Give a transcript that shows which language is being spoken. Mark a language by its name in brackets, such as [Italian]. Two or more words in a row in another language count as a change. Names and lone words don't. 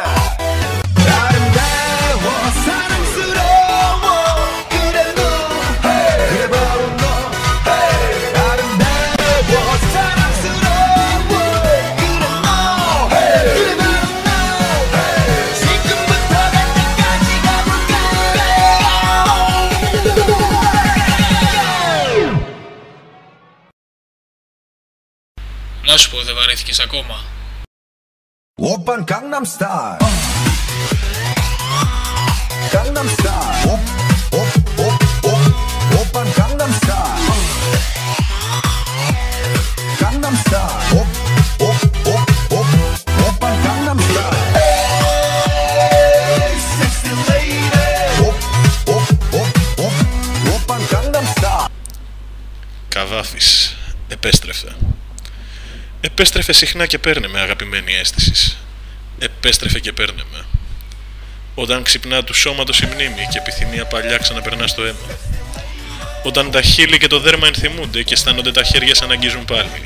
[Korean] 아름다워 사랑스러워 그래 너 그래 바로 너 아름다워 사랑스러워 그래 너 그래 바로 너 지금부터 갈 때까지 가볼까. [Greek] Να σου πω, δεν βαρέθηκες ακόμα? [Korean] 오빤 강남 스타일. 강남 스타일. 오빤 강남 스타일. 강남 스타일. 오빤 강남 스타일. [English] Hey, sexy lady. [Korean] 오빤 강남 스타일. [Greek] Καβάφης επέστρεφε. Επέστρεφε συχνά και παίρνε με, αγαπημένη αίσθηση. Επέστρεφε και παίρνε με. Όταν ξυπνά του σώματος η μνήμη και επιθυμία παλιά ξαναπερνά στο αίμα. Όταν τα χείλη και το δέρμα ενθυμούνται και αισθάνονται τα χέρια σαν αγγίζουν πάλι.